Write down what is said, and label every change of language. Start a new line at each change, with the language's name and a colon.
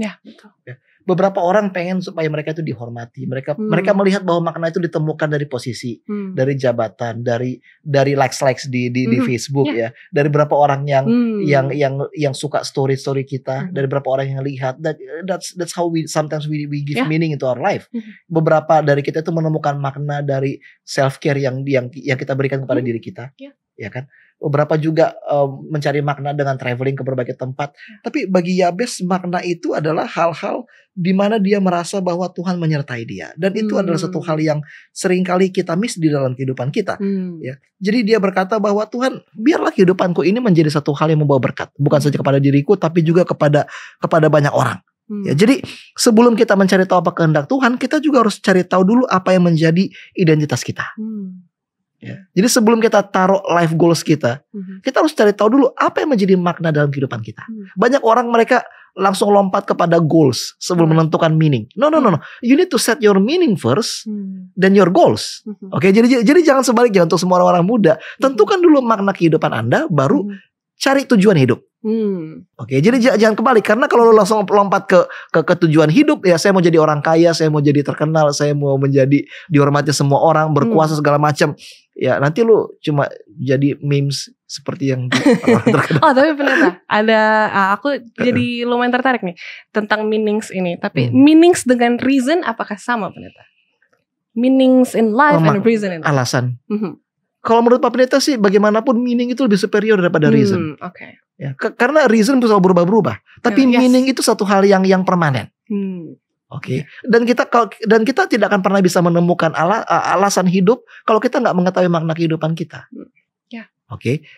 Indonesian: Ya, betul. Ya. Beberapa orang pengen supaya mereka itu dihormati. Mereka melihat bahwa makna itu ditemukan dari posisi, dari jabatan, dari likes di Facebook ya. Dari berapa orang yang suka story kita, dari berapa orang yang lihat.
English: That's how we sometimes we give meaning into our life.
Indonesian: Beberapa dari kita itu menemukan makna dari self care yang kita berikan kepada diri kita. Ya kan? Beberapa juga mencari makna dengan traveling ke berbagai tempat. Tapi bagi Yabes makna itu adalah hal-hal di mana dia merasa bahwa Tuhan menyertai dia. Dan itu adalah satu hal yang seringkali kita miss di dalam kehidupan kita. Ya. Jadi dia berkata bahwa Tuhan, biarlah kehidupanku ini menjadi satu hal yang membawa berkat. Bukan saja kepada diriku tapi juga kepada banyak orang. Ya, jadi sebelum kita mencari tahu apa kehendak Tuhan, kita juga harus cari tahu dulu apa yang menjadi identitas kita. Ya. Jadi sebelum kita taruh life goals kita harus cari tahu dulu apa yang menjadi makna dalam kehidupan kita. Banyak orang mereka langsung lompat kepada goals sebelum menentukan meaning. No.
English: You need to set your meaning first, then your goals.
Indonesian: Oke, jadi jangan sebaliknya untuk semua orang muda. Tentukan dulu makna kehidupan Anda, baru cari tujuan hidup. Oke, jadi jangan kebalik, karena kalau lu langsung lompat ke tujuan hidup, ya saya mau jadi orang kaya, saya mau jadi terkenal, saya mau menjadi dihormati semua orang, berkuasa segala macam. Ya nanti lu cuma jadi memes seperti yang orang terkenal. Tapi Pendeta, aku jadi lumayan tertarik nih tentang meanings ini. Tapi meanings dengan reason apakah sama Pendeta?
English: Meanings in life and reason in life.
Indonesian: Alasan. Kalau menurut Pak Pendeta sih, bagaimanapun meaning itu lebih superior daripada reason. Ya, karena reason bisa berubah-berubah, tapi meaning itu satu hal yang permanen. Oke. Dan kita tidak akan pernah bisa menemukan alasan hidup kalau kita nggak mengetahui makna kehidupan kita. Oke.